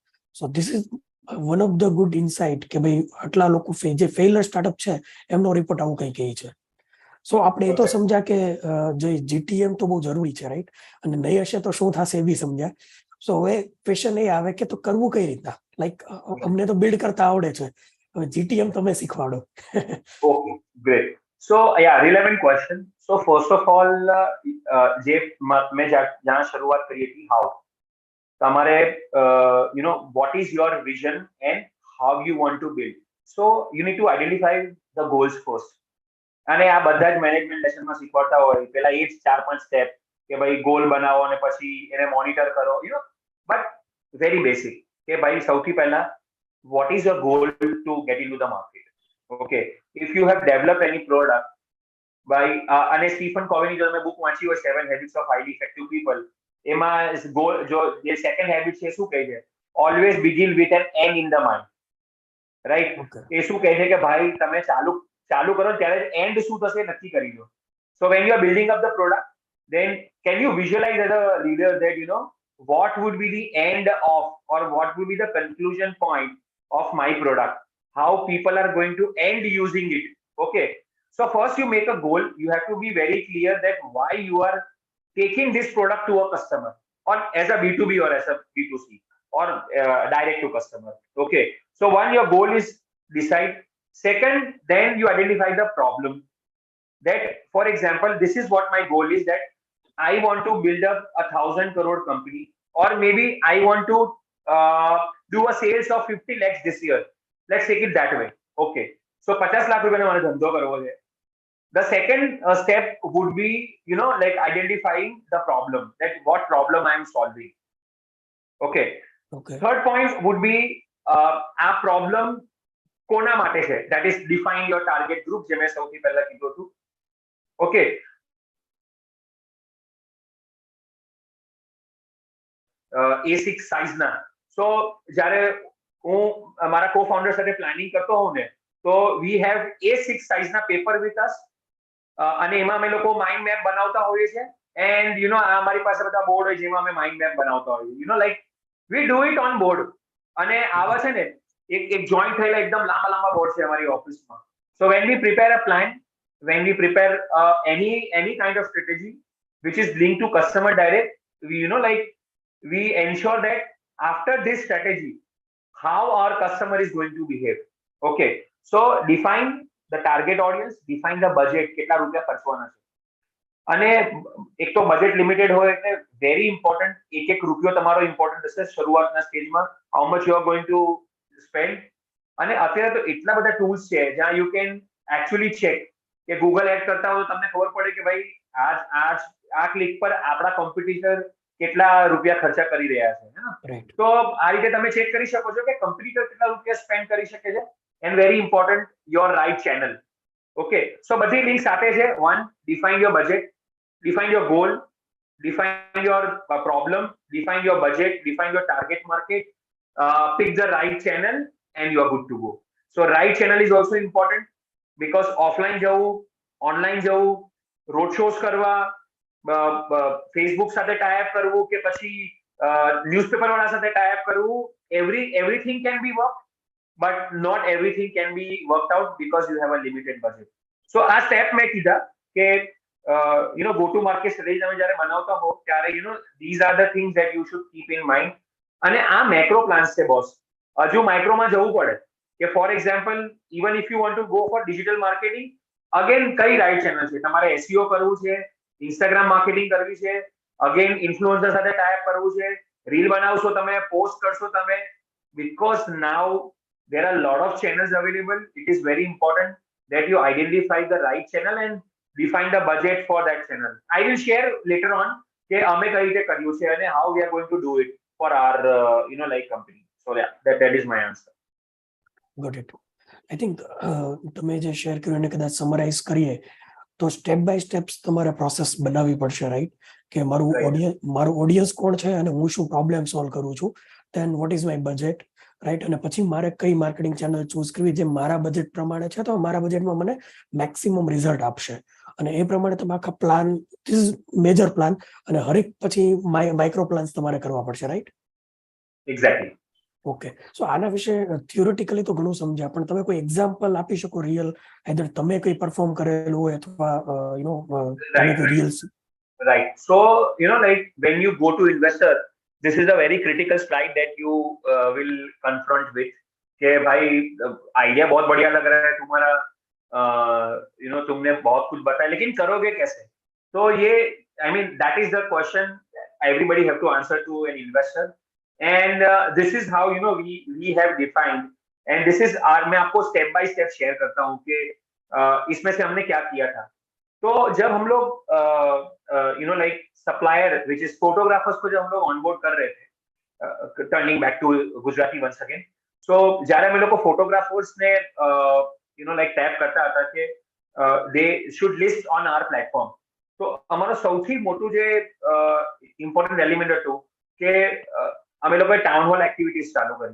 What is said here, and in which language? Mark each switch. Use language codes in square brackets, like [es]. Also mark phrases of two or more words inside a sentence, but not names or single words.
[en] So this is one of the good insight [gu] કે ભાઈ આટલા લોકો જે ફેલર સ્ટાર્ટઅપ છે એમનો રિપોર્ટ આવું કંઈ કહે છે. સો આપણે એ તો સમજ્યા કે જે જીટીએમ તો બહુ જરૂરી છે, રાઈટ, અને નહીં હશે તો શું થશે એ બી સમજ્યા. સો હવે ક્વેશ્ચન એ આવે કે તો કરવું કઈ રીતના. લાઈક અમને તો બિલ્ડ કરતા આવડે છે, હવે જીટીએમ તમે શીખવાડો. [en] Okay, great. So yeah, relevant question. So first of all, [gu] જે મેં જ્યાં શરૂઆત કરી હતી, [en] how તમારે what is your vision and how you want to build. So you need to identify the goals first. [gu] અને આ બધા જ મેનેજમેન્ટ લેસનમાં શીખવાડતા હોય, પેલા એ જ 4-5 સ્ટેપ કે ભાઈ ગોલ બનાવો અને પછી એને મોનિટર કરો, [en] but very basic [gu] કે ભાઈ સૌથી પહેલા [en] what is your goal to get into the market. Okay, if you have developed any product by [gu] અને સ્ટીફન કોવીની જો તમે બુક વાંચી હોય [en] 7 Habits of Highly Effective People, [gu] એમાં ગોલ જો જે [en] second habit [gu] છે શું કહે છે, [en] always begin with an end in the mind, [gu] રાઈટ. એ શું કહે છે કે ભાઈ તમે ચાલુ કરો ત્યારે એન્ડ શું થશે નક્કી કરી લો. [en] So when you are building up the product, then can you visualize as a leader that what would be the end of, or what would be the conclusion point of my product, how people are going to end using it. Okay, so first you make a goal. You have to be very clear that why you are taking this product to a customer, or as a B2B or as a B2C, or direct to customer. Okay, so one, your goal is decide. Second, then you identify the problem. That, for example, this is what my goal is, that I want to build up 1,000 crore company, or maybe I want to do a sales of 50 lakhs this year. Let's take it that way. [gu] Okay, સો 50 લાખ રૂપિયાનો મારે ધંધો કરવો છે. [en] The second step would be, like identifying the problem, that what problem I am solving. Okay. Okay. Third point would be [gu] આ problem કોના માટે છે, [en] that is define your target group, [gu] જે મેં સૌથી પહેલા કીધું હતું. Okay. A6 સાઇઝના. સો જ્યારે હું મારા co-founder સાથે પ્લાનિંગ કરતો હોઉં ને, તો [en] we have [gu] A6 સાઇઝના પેપર [en] with us, [gu] અને એમાં અમે લોકો [en] mind map [gu] બનાવતા હોઈએ છીએ. એન્ડ અમારી પાસે બધા બોર્ડ હોય જેમાં અમે [en] mind map [gu] બનાવતા હોઈએ, [en] like we do it on board. [gu] અને આવા છે ને એક જોઈન્ટ થયેલા એકદમ લાંબા લાંબા બોર્ડ છે અમારી ઓફિસમાં. [en] So when we prepare a plan, when we prepare any kind of strategy which is linked to customer direct, we ensure that after this strategy how our customer is going to behave. Okay, so define the target audience, define the budget, [gu] કેટલા રૂપિયા ખર્ચવાના છે. અને એક તો બજેટ લિમિટેડ હોય એટલે [en] very important, [gu] એક રૂપિયો તમારો ઇમ્પોર્ટન્ટ હશે શરૂઆતના સ્ટેજમાં, [en] how much you are going to spend. [gu] અને અત્યારે તો એટલા બધા ટૂલ્સ છે જ્યાં [en] you can actually check [gu] કે ગૂગલ એડ કરતા હોય તો તમને ખબર પડે કે ભાઈ આ ક્લિક પર આપણા કોમ્પિટિટર કેટલા રૂપિયા ખર્ચા કરી રહ્યા છે. તો આ રીતે તમે ચેક કરી શકો છો કે કોમ્પિટિટર કેટલા રૂપિયા સ્પેન્ડ કરી શકે છે. [en] And very important, your right channel. [gu] Okay, so બધી લિંક સાથે છે. [en] One, define your budget, define your goal, define your problem, define your budget, define your target market, pick the right channel, and you are good to go. So right channel is also important, because offline જવું, online જવું, road shows કરવા, Facebook સાથે tie up [gu] કરવું કે પછી [en] newspaper [gu] વાળા સાથે [en] tie up કરવું, everything can be worked, but not everything can be worked out because you have a limited budget. So [gu] આ સ્ટેપ મેં કીધા કે [en] go to market strategy [gu] તમે જ્યારે બનાવતા હો ત્યારે [en] these are the things that you should keep in mind. [gu] અને આ [en] macro plans [gu] છે બોસ. હજુ માઇક્રોમાં જવું પડે કે [en] for example even if you want to go for digital marketing, again [gu] કઈ [en] right channel [gu] છે, તમારે SEO કરવું છે, ઇન્સ્ટાગ્રામ માર્કેટિંગ કરવી છે, અગેન ઇન્ફ્લુએન્સર સાથે ટાઈપ કરવું છે, રીલ બનાવશો તમે, પોસ્ટ કરશો તમે, [en] because now there are a lot of channels available. It is very important that you identify the right channel and define the budget for that channel. I will share later on [gu] કે અમે કઈ રીતે કર્યું છે અને [en] how we are going to do it for our like company. So yeah, that is my answer. Got it. I think [gu] તમે જે શેર કર્યું એને કદાચ સમરાઇઝ કરીએ તો [en] step by steps [gu] તમારે પ્રોસેસ બનાવવી પડશે, રાઈટ? કે મારું ઓડિયન્સ કોણ છે અને હું શું પ્રોબ્લેમ સોલ્વ કરું છું, [en] then what is my budget, [gu] રાઈટ? અને પછી મારે કઈ [en] marketing channel [gu] ચૂઝ કરવી જે મારા બજેટ પ્રમાણે છે તો મારા બજેટમાં મને મેક્સિમમ રિઝલ્ટ આપશે. અને એ પ્રમાણે તમે આખા પ્લાન, [en] this is major plan, [gu] અને હરેક પછી [en] micro plans [gu] તમારે કરવા પડશે, રાઈટ? એક્ઝેક્ટલી. ઓકે, સો આના વિશે થિયોરિટિકલી તો ઘણું સમજ્યા, પણ તમે કોઈ એક્ઝામ્પલ આપી શકો રિયલ, આઈધર તમે કઈ પરફોર્મ કરેલું હોય અથવા તમે કોઈ રિયલ. [en] Right. So, like when you go to investor, this is a very critical slide that you will confront with. [hi] कि भाई आइडिया बहुत बढ़िया लग रहा है तुम्हारा, तुमने बहुत कुछ बताया, लेकिन करोगे कैसे? तो ये, [en] I mean, that is the question everybody have to answer to an investor. And this is how we have defined, and this is [hi] मैं आपको [en] step by step [hi] share करता हूँ कि इसमें से हमने क्या किया था. तो जब हम लोग [en] like supplier which is photographers [hi] को जब हम लोग ऑनबोर्ड कर रहे थे, [en] Turning back to Gujarati once again, so [gu] જ્યારે અમે લોકો ફોટોગ્રાફર્સ ને like ટેપ કરતા હતા કે [en] they should list on our platform, [gu] તો અમારો સૌથી મોટું જે ઇમ્પોર્ટન્ટ એલિમેન્ટ હતું કે અમે લોકોએ [en] town hall activities [gu] ચાલુ કરી.